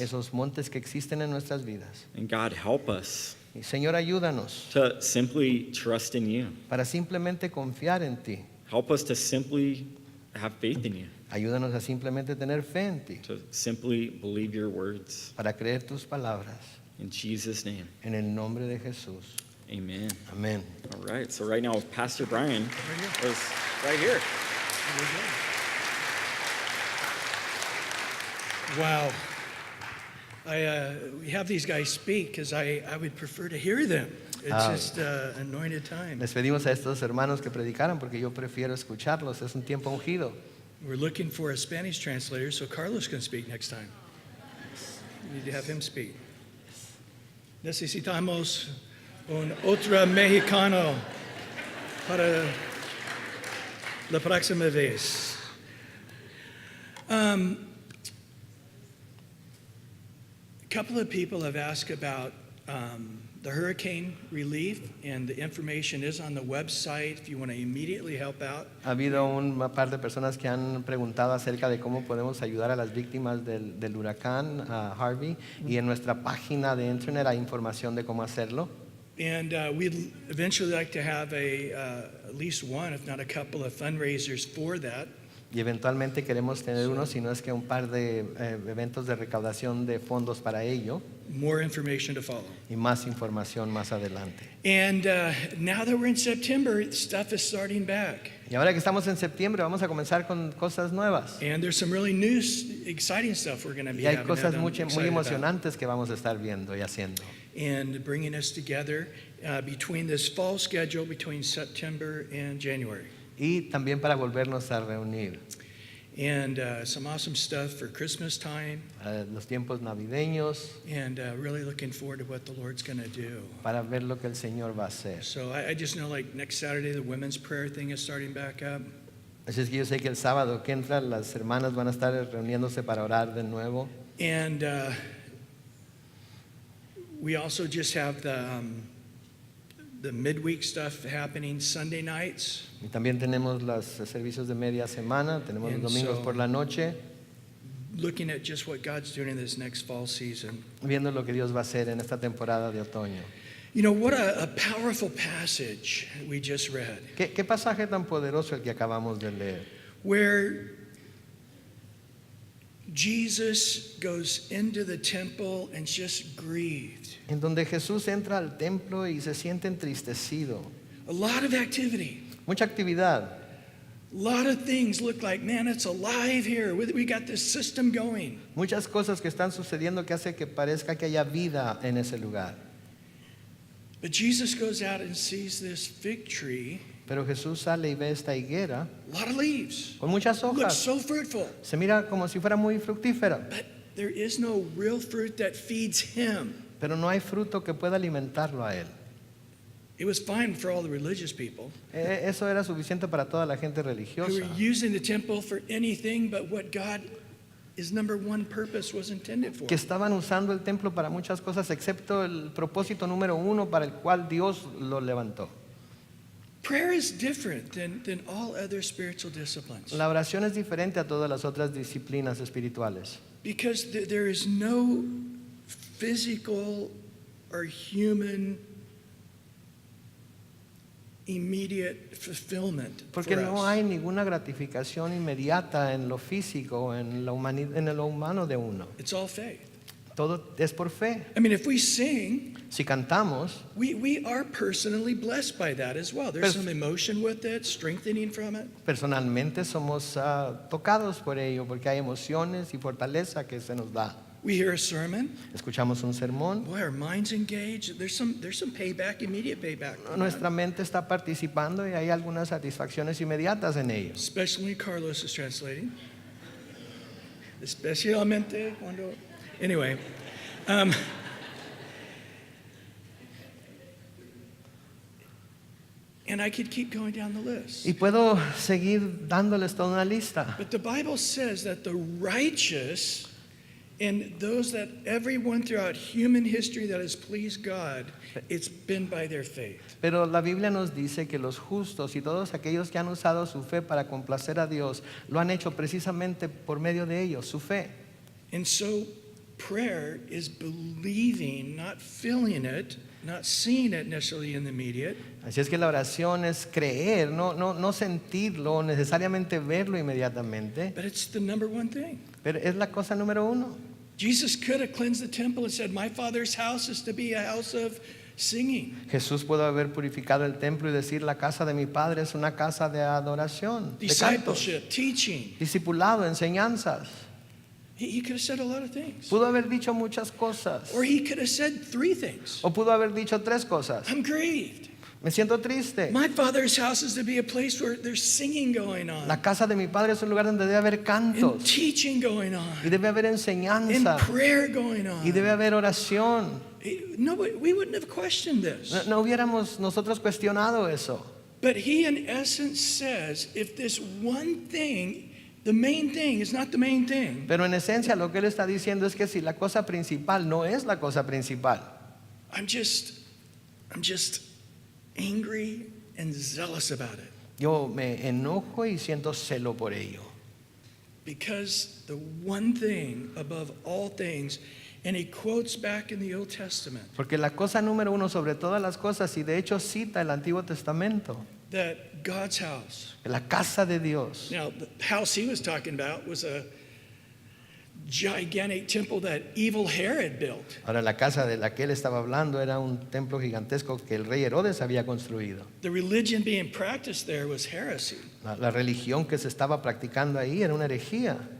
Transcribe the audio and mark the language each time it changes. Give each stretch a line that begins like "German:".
Spanish: esos montes que existen en nuestras vidas.
English: And God, help us
Spanish: Y Señor, ayúdanos
English: to simply trust in you.
Spanish: para simplemente confiar en ti.
English: Help us to simply have faith in you,
Spanish: Ayúdanos a simplemente tener fe en ti,
English: to simply believe your words.
Spanish: para creer tus palabras.
English: In Jesus' name,
Spanish: En el nombre de Jesús.
English: amen.
Spanish: Amén.
English: All right, so right now, Pastor Brian is right here. Wow. We have these guys speak because I would prefer to hear them. It's just anointed time.
Spanish: Les pedimos a estos hermanos que predicaran porque yo prefiero escucharlos. Es un tiempo ungido.
English: We're looking for a Spanish translator so Carlos can speak next time. We need to have him speak.
Spanish: Necesitamos un otro mexicano para la próxima vez.
English: A couple of people have asked about the hurricane relief, and the information is on the website if you want to immediately help out.
Spanish: Ha habido un par de personas que han preguntado acerca de cómo podemos ayudar a las víctimas del huracán Harvey y en nuestra página de internet hay información de cómo hacerlo.
English: And we'd eventually like to have at least one, if not a couple of fundraisers for that.
Spanish: Y eventualmente queremos tener uno, si no es que un par de eventos de recaudación de fondos para ello
English: More information to follow.
Spanish: y más información más adelante.
English: And now that we're in September, stuff is starting back.
Spanish: Y ahora que estamos en septiembre vamos a comenzar con cosas nuevas.
English: And there's some really new, exciting stuff we're going to be
Spanish: Y hay
English: having
Spanish: cosas
English: that I'm
Spanish: muy
English: excited about.
Spanish: emocionantes que vamos a estar viendo y haciendo.
English: And bringing us together between this fall schedule between September and January.
Spanish: Y también para volvernos a reunir.
English: And some awesome stuff for Christmas time.
Spanish: Los tiempos navideños,
English: And really looking forward to what the Lord's going to do.
Spanish: para ver lo que el Señor va a hacer.
English: So I just know like next Saturday, the women's prayer thing is starting back up.
Spanish: Así es que yo sé que el sábado que entra las hermanas van a estar reuniéndose para orar de nuevo.
English: And we also just have the midweek stuff happening Sunday nights.
Spanish: Y también tenemos los servicios de media semana, tenemos los
English: And
Spanish: domingos
English: so-
Spanish: por la noche,
English: Looking at just what God's doing in this next fall season.
Spanish: viendo lo que Dios va a hacer en esta temporada de otoño.
English: You know, what a powerful passage we just read,
Spanish: ¿Qué pasaje tan poderoso el que acabamos de leer?
English: where Jesus goes into the temple and just grieved.
Spanish: En donde Jesús entra al templo y se siente entristecido.
English: A lot of activity.
Spanish: Mucha actividad.
English: A lot of things look like, man, it's alive here. We got this system going.
Spanish: Muchas cosas que están sucediendo que hace que parezca que haya vida en ese lugar.
English: But Jesus goes out and sees this fig tree,
Spanish: Pero Jesús sale y ve esta higuera
English: a lot of leaves.
Spanish: con muchas
English: Looks
Spanish: hojas.
English: so fruitful.
Spanish: Se mira como si fuera muy fructífera,
English: But there is no real fruit that feeds him.
Spanish: pero no hay fruto que pueda alimentarlo a él.
English: It was fine for all the religious people
Spanish: Eso era suficiente para toda la gente
English: who
Spanish: religiosa,
English: were using the temple for anything but what God, his number one purpose, was intended for.
Spanish: que estaban usando el templo para muchas cosas, excepto el propósito número uno para el cual Dios lo levantó.
English: Prayer is different than all other spiritual disciplines
Spanish: La oración es diferente a todas las otras disciplinas espirituales,
English: because there is no physical or human immediate fulfillment
Spanish: Porque
English: for
Spanish: no
English: us.
Spanish: hay ninguna gratificación inmediata en lo físico, en lo humano de uno.
English: It's all faith.
Spanish: Todo es por fe.
English: I mean, if we sing,
Spanish: Si cantamos,
English: we are personally blessed by that as well. There's
Spanish: Pers-
English: some emotion with it, strengthening from it.
Spanish: personalmente somos tocados por ello, porque hay emociones y fortaleza que se nos da.
English: We hear a sermon.
Spanish: Escuchamos un sermón,
English: Boy, our mind's engaged. There's some payback, immediate payback.
Spanish: nuestra mente está participando y hay algunas satisfacciones inmediatas en ello.
English: Especially when Carlos is translating.
Spanish: Especialmente cuando.
English: Anyway. And I could keep going down the list.
Spanish: Y puedo seguir dándoles toda una lista.
English: But the Bible says that the righteous and those that everyone throughout human history that has pleased God, it's been by their faith.
Spanish: Pero la Biblia nos dice que los justos y todos aquellos que han usado su fe para complacer a Dios, lo han hecho precisamente por medio de ellos, su fe.
English: And so prayer is believing, not feeling it, not seeing it necessarily in the immediate,
Spanish: Así es que la oración es creer, no sentirlo, necesariamente verlo inmediatamente,
English: but it's the number one thing.
Spanish: pero es la cosa número uno.
English: Jesus could have cleansed the temple and said, my Father's house is to be a house of singing.
Spanish: Jesús pudo haber purificado el templo y decir, la casa de mi Padre es una casa de adoración, de cantos,
English: Discipleship, teaching.
Spanish: discipulado, enseñanzas.
English: He could have said a lot of things.
Spanish: Pudo haber dicho muchas cosas,
English: Or he could have said three things.
Spanish: o pudo haber dicho tres cosas.
English: I'm grieved.
Spanish: Me siento triste.
English: My Father's house is to be a place where there's singing going on,
Spanish: La casa de mi Padre es un lugar donde debe haber
English: and
Spanish: cantos,
English: teaching going
Spanish: y
English: on,
Spanish: debe haber
English: and
Spanish: enseñanza,
English: prayer going
Spanish: y debe
English: on.
Spanish: haber oración.
English: No, we wouldn't have questioned this.
Spanish: No hubiéramos nosotros cuestionado eso.
English: But he, in essence, says if this one thing, the main thing, is not the main thing,
Spanish: Pero en esencia lo que él está diciendo es que si la cosa principal no es la cosa principal,
English: I'm just angry and zealous about it.
Spanish: yo me enojo y siento celo por ello.
English: Because the one thing above all things, and he quotes back in the Old Testament
Spanish: Porque la cosa número uno sobre todas las cosas, y de hecho cita el Antiguo Testamento,
English: that God's house.
Spanish: la casa de Dios.
English: Now, the house he was talking about was a gigantic temple that evil Herod built.
Spanish: Ahora la casa de la que él estaba hablando era un templo gigantesco que el rey Herodes había construido.
English: The religion being practiced there was heresy,
Spanish: La religión que se estaba practicando ahí era una herejía,